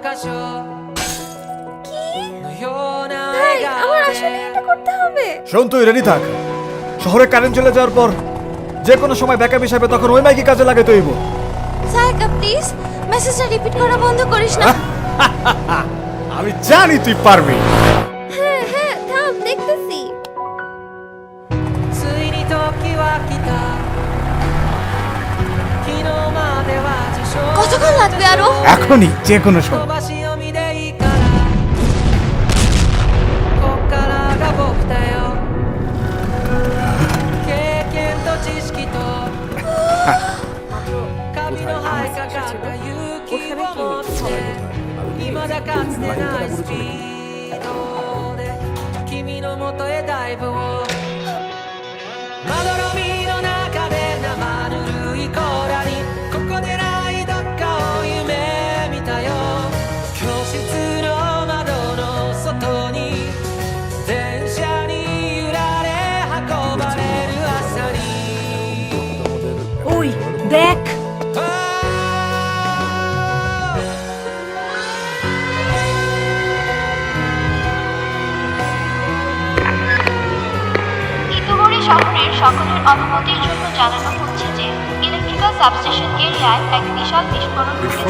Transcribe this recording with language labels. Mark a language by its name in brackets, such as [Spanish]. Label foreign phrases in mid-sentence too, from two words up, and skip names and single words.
[Bangla] ভাই আমার আসলে এটা করতে হবে। শোন, তুই রেডি থাক। শহরে কারেন্ট চলে যাওয়ার পর যে কোনো সময় ব্যাকআপ হিসাবে তখন ওই মাইকে কাজে লাগাতে হইব। সায়কা প্লিজ মেসেজটা রিপিট করা বন্ধ করিস না। আমি জানি তুই পারবি। হ্যাঁ হ্যাঁ থাম, দেখতেছি। [Japanese] ついに時は来た昨日までは受賞 [Bangla] কতক্ষণ লাগবে আরো? এখনই, যে কোনো [Japanese] 飛 [Bangla] সময়। [Japanese] ばし読みでいいからこっからが僕だよ経験と知識と髪の生えかかった勇気を持って未だかつてないスピードで君の元へダイブをまどろみの中で生ぬるいコーラにここでないどっかを夢見たよ教室の窓の外に電車に揺られ運ばれる朝に [Bangla] ওই দেখ, ইতোমরি শহরের সকলের অবগতির জন্য জানানো হচ্ছে যে ইলেকট্রিক্যাল সাবস্টেশন এরিয়ায় এক বিশাল বিস্ফোরণ ঘটেছে।